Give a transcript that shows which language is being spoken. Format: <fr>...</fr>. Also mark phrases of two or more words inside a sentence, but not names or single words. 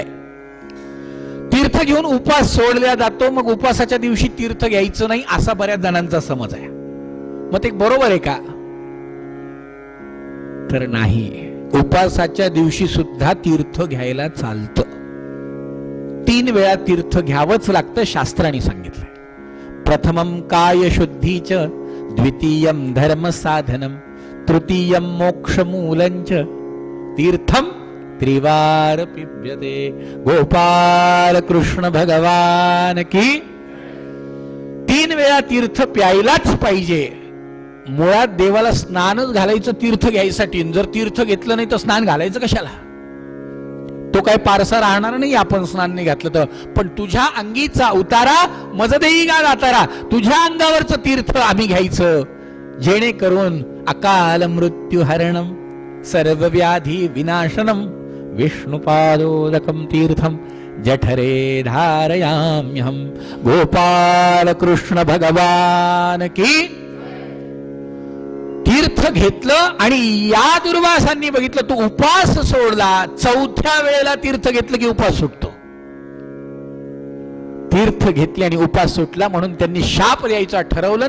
<mr>तीर्थ घेऊन उपास सोडला जातो, मग उपासाच्या दिवशी तीर्थ घ्यायचं नाही असा बऱ्याच जणांचा समज आहे. मग ते बरोबर आहे का? तर नाही. उपासाच्या दिवशी सुद्धा तीर्थ घ्यायला चालतं. 3 वेळा तीर्थ घ्यावंच लागतं, शास्त्राने सांगितलंय.</mr> <sa>प्रथमं काय शुद्धीच, द्वितीयं धर्म साधनम, तृतीयं मोक्षमूलंच, तीर्थम त्रिवार पिब्यते.</sa> <hi>गोपाल कृष्ण भगवान की.</hi> <mr>3 वेळा तीर्थ प्यायलाच पाहिजे. मुळात देवाला स्नानच घालायचं तीर्थ घ्यायसाठी. जर तीर्थ घेतलं नाही तर स्नान घालायचं कशाला? तो काय पारसा राहणार नाही आपण स्नान नाही घातलं तर. पण तुझ्या अंगीचा उतारा मज देई गा दातारा, तुझ्या अंगावरचं तीर्थ आम्ही घ्यायचं, जेणेकरून</mr> <sa>अकाल मृत्यू हरणम, सर्व व्याधी विनाशनम, विष्णुपादोदकम तीर्थम जठरे धारयाम्यहम.</sa> <hi>गोपाल कृष्ण भगवान की.</hi> <mr>तीर्थ घेतलं आणि या दुर्वासांनी बघितलं, तू उपास सोडला, 4थ्या वेळेला तीर्थ घेतलं की उपास सुटतो. तीर्थ घेतले आणि उपास सुटला म्हणून त्यांनी शाप द्यायचा ठरवलं.</mr>